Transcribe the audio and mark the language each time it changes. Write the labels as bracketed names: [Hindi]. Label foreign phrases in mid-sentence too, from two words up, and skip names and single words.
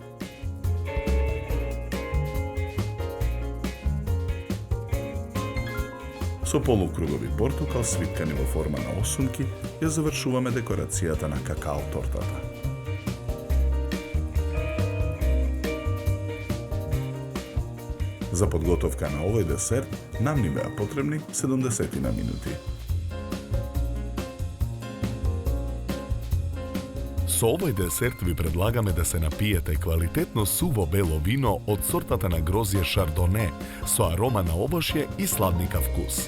[Macedonian] Со полукругови портокал свиткани во форма на осумки ја завршуваме декорацијата на какао тортата. Za podgotovka na ovaj desert nam ni bea potrebni 70 minuti. Za ovaj desert vi predlagame da se napijete kvalitetno suvo belo vino od sortata na grozje Chardonnay, so aroma na ovošje i sladnika vkus.